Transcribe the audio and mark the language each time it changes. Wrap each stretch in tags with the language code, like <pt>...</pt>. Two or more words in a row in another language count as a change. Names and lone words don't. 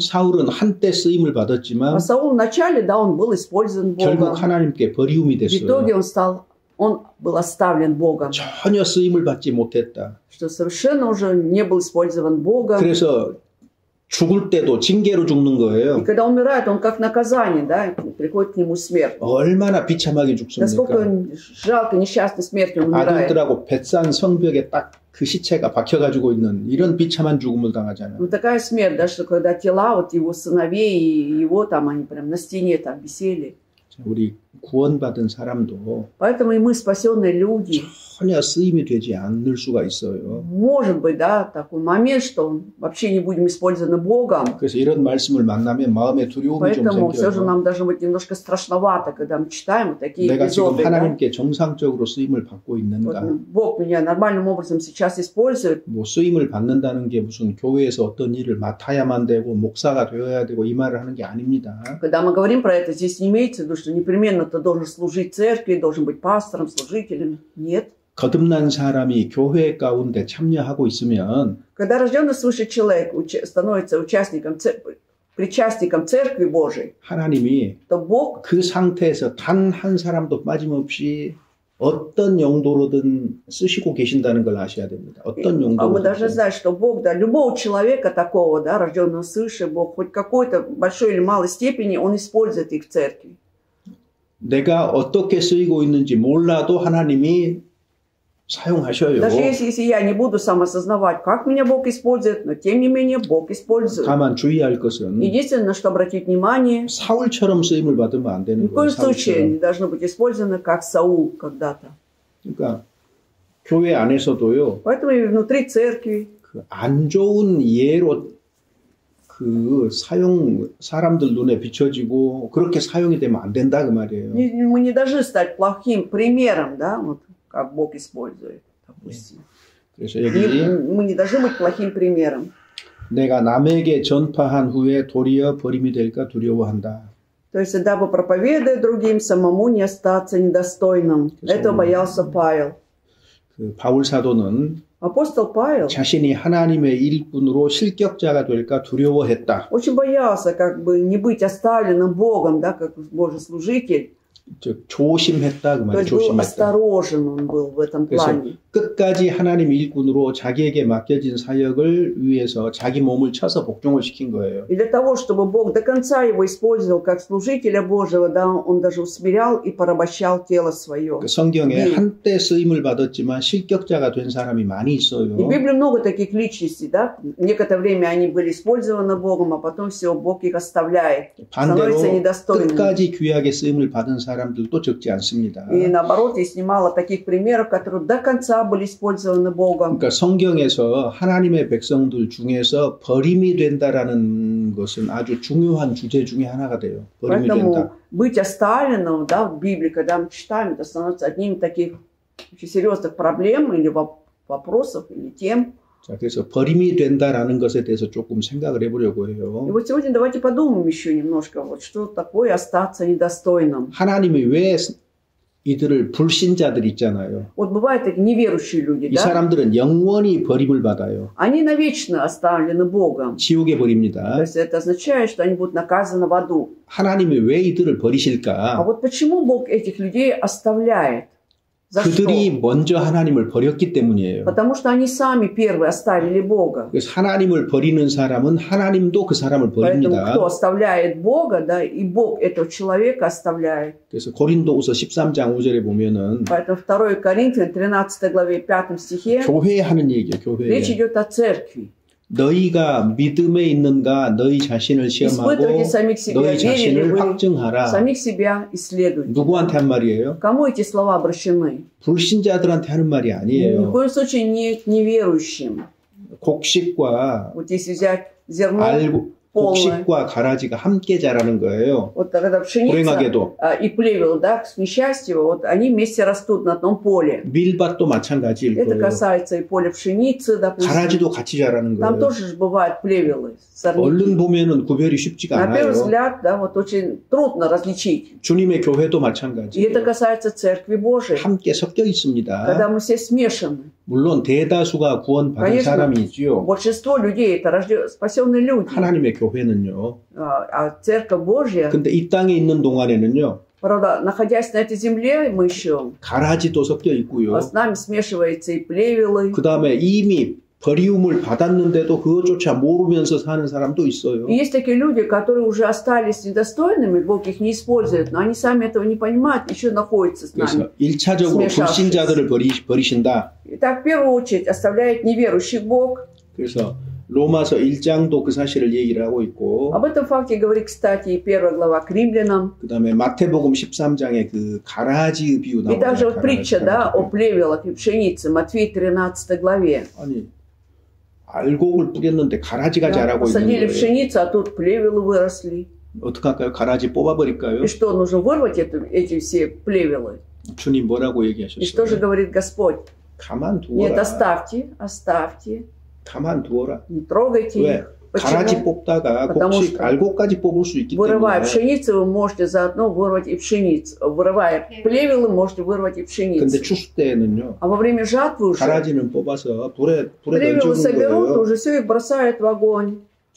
<ko>사울은 한때 쓰임을 받았지만</ko> <ru>А Саул вначале, да, он был использован</ru> <ko>결국</ko> <ru>Богом.</ru> <ko>하나님께 버리움이</ko> <ru>В итоге</ru> <ko>됐어요.</ko> <ru>он был оставлен Богом,</ru> <ko>전혀 쓰임을 받지 못했다.</ko> <ru>что совершенно уже не был использован Богом.</ru> <ko>그래서 죽을 때도 징계로 죽는</ko> <ru>И</ru> <ko>거예요.</ko> <ru>когда умирает, он как наказание, да, приходит к нему смерть.</ru> <ko>얼마나 비참하게</ko> <ru>Насколько</ru> <ko>죽습니까?</ko> <ru>жалко, несчастной смертью он умирает.</ru> <ko>아들들하고 뱃산 성벽에 딱 그 시체가 박혀가지고 있는 이런 비참한 죽음을 당하잖아요.</ko> <ru>Вот такая смерть, да, что когда тела вот его сыновей и его там, они прям на стене там висели.</ru> <ko>우리 구원받은 사람도</ko> <ru>Поэтому и мы, спасенные люди,</ru> <ko>전혀 쓰임이 되지 않을 수가 있어요.</ko> <ru>может быть, да, такой момент, что вообще не будем использованы Богом.</ru> <ko>그래서 이런 말씀을 만나면 마음에 두려움이 좀</ko> <ru>Поэтому все же</ru> <ko>생겨요.</ko> <ru>нам должно быть немножко страшновато, когда мы читаем вот такие</ru> <ko>내가 지금</ko> <ru>эпизоды. Да?</ru> <ko>하나님께 정상적으로 쓰임을 받고</ko> <ru>Вот,</ru> <ko>있는가?</ko> <ru>Бог меня нормальным образом сейчас использует.</ru> <ko>뭐 쓰임을 받는다는 게 무슨 교회에서 어떤 일을 맡아야만 되고 목사가 되어야 되고 이 말을 하는 게 아닙니다.</ko> <ru>Когда мы говорим про это, здесь не имеется в виду, что непременно ты должен служить церкви, должен быть пастором, служителем. Нет.</ru> <ko>거듭난 사람이 교회 가운데 참여하고 있으면</ko> <ru>Когда рожденный свыше человек становится участником, причастником Церкви Божией,</ru> <ko>하나님이</ko> <ru>то Бог</ru> <ko>그 상태에서 단 한 사람도 빠짐없이 어떤 용도로든 쓰시고 계신다는 걸 아셔야 됩니다. 어떤</ko> <ru>А мы должны</ru> <ko>용도로든.</ko> <ru>знать, что Бог, да, любого человека такого, да, рожденного свыше, Бог хоть какой-то большой или малой степени, Он использует их в церкви.</ru> <ko>내가 어떻게 쓰이고 있는지 몰라도 하나님이 사용하셔요.</ko> <ru>Даже если я не буду сам осознавать, как меня Бог использует, но тем не менее Бог использует.</ru> <ko>다만 주의할 것은</ko> <ru>Единственное, на что обратить внимание,</ru> <ko>사울처럼 쓰임을 받으면 안</ko> <ru>ни</ru> <ko>되는</ko> <ru>в коем</ru> <ko>거예요.</ko> <ru>случае</ru> <ko>사울처럼.</ko> <ru>не должно быть использовано как Саул когда-то.</ru> <ko>그러니까 교회 안에서도요.</ko> <ru>Поэтому и внутри церкви</ru> <ko>그 안 좋은 예로 그 사용 사람들 눈에 비춰지고 그렇게 사용이 되면 안 된다 그 말이에요.</ko> <ru>мы не должны стать плохим примером, да, вот как Бог использует, допустим.</ru> <ko>그래서 여기</ko> <ru>Мы не должны быть плохим примером.</ru> <ko>내가 남에게 전파한 후에 도리어 버림이 될까 두려워한다.</ko> <ru>То есть, дабы проповедуя другим, самому не остаться недостойным. Этого боялся Павел.</ru> <ko>그 바울 사도는</ko> <ru>Апостол Павел</ru> <ko>자신이 하나님의 일꾼으로 실격자가 될까 두려워했다.</ko> <ru>очень боялся как бы не быть оставленным Богом, да, как Божий служитель.</ru> <ko>즉 조심했다 그</ko> <ru>То</ru> <ko>말이에요.</ko> <ru>есть был</ru> <ko>조심했다.</ko> <ru>осторожен он был в этом</ru> <ko>그래서</ko> <ru>плане.</ru> <ko>끝까지 하나님 일꾼으로 자기에게 맡겨진 사역을 위해서 자기 몸을 쳐서 복종을 시킨 거예요.</ko> <ru>И для того, чтобы Бог до конца его использовал как служителя Божьего, да, он даже усмирял и порабощал тело свое.</ru> <ko>그 성경에 한때 쓰임을 받았지만 실격자가 된 사람이 많이</ko> <ru>И в</ru> <ko>있어요.</ko> <ru>Библии много таких личностей, да. Некоторое время они были использованы Богом, а потом все, Бог их оставляет,</ru> <ko>반대로</ko> <ru>становится недостойными.</ru> <ko>끝까지 귀하게 쓰임을 받은 사람들도 적지 않습니다.</ko> <ru>И наоборот, есть немало таких примеров, которые до конца были использованы Богом.</ru> <ko>그러니까 성경에서 하나님의 백성들 중에서 버림이 된다라는 것은 아주 중요한 주제 중에 하나가 돼요. 버림이</ko> <ru>Поэтому</ru> <ko>된다.</ko> <ru>быть оставленным, да, в Библии, когда мы читаем, это становится одним из таких очень серьезных проблем или вопросов, или тем.</ru> <ko>자, 그래서 버림이 된다라는 것에 대해서 조금 생각을 해보려고</ko> <ru>И</ru> <ko>해요.</ko> <ru>вот сегодня давайте подумаем еще немножко, вот что такое остаться недостойным.</ru> <ko>하나님이 왜 이들을 불신자들 있잖아요.</ko> <ru>Вот бывают такие неверующие люди,</ru> <ko>이</ko> <ru>да?</ru> <ko>사람들은 영원히 버림을 받아요.</ko> <ru>Они навечно оставлены Богом.</ru> <ko>지옥에</ko> <ru>То</ru> <ko>버립니다.</ko> <ru>есть это означает, что они будут наказаны в аду.</ru> <ko>하나님이 왜 이들을</ko> <ru>А</ru> <ko>버리실까?</ko> <ru>вот почему Бог этих людей оставляет? За</ru> <ko>그들이</ko> <ru>что?</ru> <ko>먼저 하나님을 버렸기 때문이에요.</ko> <ru>Потому что они сами первые оставили Бога.</ru> <ko>그래서 하나님을 버리는 사람은 하나님도 그 사람을</ko> <ru>Поэтому</ru> <ko>버립니다.</ko> <ru>кто оставляет Бога, да, и Бог этого человека оставляет.</ru> <ko>그래서 고린도후서 13장 5절에 보면은</ko> <ru>Поэтому 2 Коринфянам 13 главе 5 стихе</ru> <ko>교회에 하는 얘기예요. 교회에.</ko> <ru>речь идет о церкви.</ru> <ko>너희가 믿음에 있는가 너희 자신을 시험하고</ko> <ru>Испытывайте самих себя,</ru> <ko>너희</ko> <ru>верили ли</ru> <ko>자신을</ko> <ru>вы,</ru> <ko>확증하라.</ko> <ru>самих себя исследуйте.</ru> <ko>누구한테 한 말이에요?</ko> <ru>Кому эти слова обращены?</ru> <ko>불신자들한테 하는 말이</ko> <ru>Ни в</ru> <ko>아니에요.</ko> <ru>коем случае не к неверующим.</ru> <ko>곡식과</ko> <ru>Вот если взять зерно полное,</ru> <ko>곡식과 가라지가 함께 자라는 거예요.</ko> <ru>вот когда пшеница</ru> <ko>불행하게도.</ko> <ru>и плевел, да, к несчастью, вот они вместе растут на одном поле.</ru> <ko>밀밭도 마찬가지일</ko> <ru>Это</ru> <ko>거예요.</ko> <ru>касается и поля пшеницы, допустим.</ru> <ko>가라지도 같이 자라는</ko> <ru>Там</ru> <ko>거예요.</ko> <ru>тоже же бывают плевелы, сорняки.</ru> <ko>얼른 보면은 구별이 쉽지가</ko> <ru>На первый</ru> <ko>않아요.</ko> <ru>взгляд, да, вот очень трудно различить.</ru> <ko>주님의 교회도</ko> <ru>И это</ru> <ko>마찬가지예요.</ko> <ru>касается Церкви Божией,</ru> <ko>함께 섞여 있습니다.</ko> <ru>когда мы все смешаны.</ru> <ko>물론 대다수가 구원받은</ko> <ru>Конечно,</ru> <ko>사람이지요.</ko> <ru>большинство людей это спасенные люди,</ru> <ko>하나님의 교회는요.</ko> <ru>а Церковь Божья,</ru> <ko>근데 이 땅에 있는 동안에는요.</ko> <ru>правда, находясь на этой земле, мы еще,</ru> <ko>가라지도 섞여 있고요.</ko> <ru>с нами смешиваются и плевелы.</ru> <ko>그 다음에 이미 버리움을 받았는데도 그것조차 모르면서 사는 사람도 있어요.</ko> <ru>И есть такие люди, которые уже остались недостойными, Бог их не использует, но они сами этого не понимают, еще находятся с нами.</ru> <ko>그래서 1차적으로</ko> <ru>смешавшись.</ru> <ko>불신자들을 버리신다.</ko> <ru>Итак, в первую очередь оставляет неверующий Бог.</ru> <ko>그래서 로마서 1장도 그 사실을 얘기를 하고 있고</ko> <ru>Об этом факте говорит, кстати, и 1 глава к римлянам.</ru> <ko>그 다음에 마태복음 13장에 그 가라지 비유</ko> <ru>И также</ru> <ko>나오잖아요.</ko> <ru>вот притча, да, о плевелах и пшенице, Матфея 13 главе.</ru> <ko>아니 알곡을 뿌렸는데 가라지가</ko> <ru>Да,</ru> <ko>자라고 있는</ko> <ru>посадили</ru> <ko>거예요.</ko> <ru>пшеницу, а тут плевелы выросли.</ru> <ko>어떡할까요? 가라지 뽑아버릴까요?</ko> <ru>И что, нужно вырвать эти все плевелы?</ru> <ko>주님 뭐라고</ko> <ru>И что же</ru> <ko>얘기하셨어요?</ko> <ru>говорит Господь?</ru> <ko>가만</ko> <ru>Нет,</ru> <ko>두어라.</ko> <ru>оставьте,</ru> <ko>가만 두어라.</ko> <ru>не трогайте</ru> <ko>왜?</ko> <ru>их.</ru> <ko>가라지</ko> <ru>Почему?</ru> <ko>뽑다가</ko> <ru>Потому</ru> <ko>곡식</ko> <ru>что</ru> <ko>알곡까지 뽑을 수 있기</ko> <ru>Вырывая</ru> <ko>때문에.</ko> <ru>пшеницу, вы можете заодно вырвать и пшеницу. Вырывая плевелы, можете вырвать и</ru> <ko>근데</ko> <ru>пшеницу.</ru> <ko>추수 때는요.</ko> <ru>А во время жатвы уже</ru> <ko>가라지는 뽑아서 불에</ko> <ru>плевелы</ru> <ko>던져놓은</ko> <ru>соберут,</ru> <ko>거예요.</ko> <ru>уже все их бросают в огонь.</ru>